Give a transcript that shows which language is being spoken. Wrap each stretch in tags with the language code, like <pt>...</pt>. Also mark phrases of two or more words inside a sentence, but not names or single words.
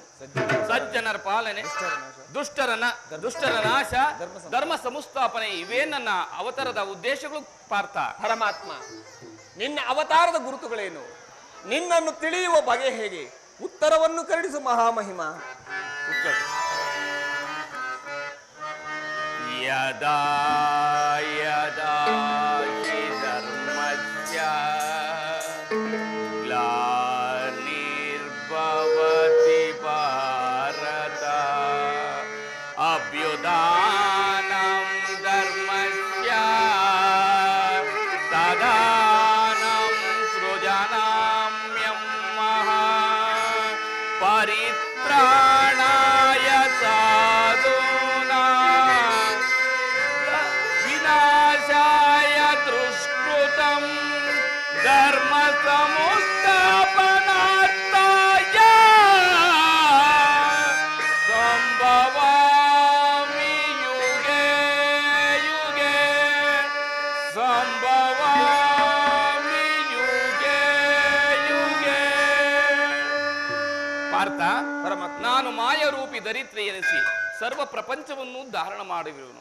<kn>ಸಜ್ಜನರ ಪಾಲನೆ, ದುಷ್ಟರ ನಾಶ, ಧರ್ಮ ಸಂಸ್ಥಾಪನೆ, ಇವೇ ನನ್ನ ಅವತಾರದ ಉದ್ದೇಶಗಳು ಪಾರ್ಥ. ಪರಮಾತ್ಮ, ನಿನ್ನ ಅವತಾರದ ಗುರುತುಗಳೇನು? ನಿನ್ನನ್ನು ತಿಳಿಯುವ ಬಗೆ ಹೇಗೆ? ಉತ್ತರವನ್ನು ಕರುಣಿಸು ಮಹಾಮಹಿಮ.</kn> <sa>ಯದಾ ಯದಾ ಹಿ ಧರ್ಮಸ್ಯ ಗ್ಲಾನಿರ್ಭವತಿ ಭಾರತ ಅಭ್ಯುದಾನಂ ಧರ್ಮಸ್ಯ ತದಾನಂ ಸೃಜನಾಮ್ಯಂ ಮಹಾ ಪರಿತ್ರಾಣಾಯ ಸಾಧೂನಾಂ ವಿನಾಶಾಯ ದುಷ್ಕೃತಂ ಧರ್ಮ ಸಂಸ್ಥಾಪನಾರ್ಥಾಯ ಸಂಭವಾಮಿ ಯುಗೆ ಯುಗೆ ಸಂಭವಾಮಿ ಯುಗೆ ಯುಗೆ.</sa> <kn>ಪಾರ್ಥ, ಪರಮಾತ್ಮ, ನಾನು ಮಾಯರೂಪಿ ದರಿತ್ರಿ ಎನಿಸಿ ಸರ್ವ ಪ್ರಪಂಚವನ್ನು ಧಾರಣ ಮಾಡುವೆನು.</kn>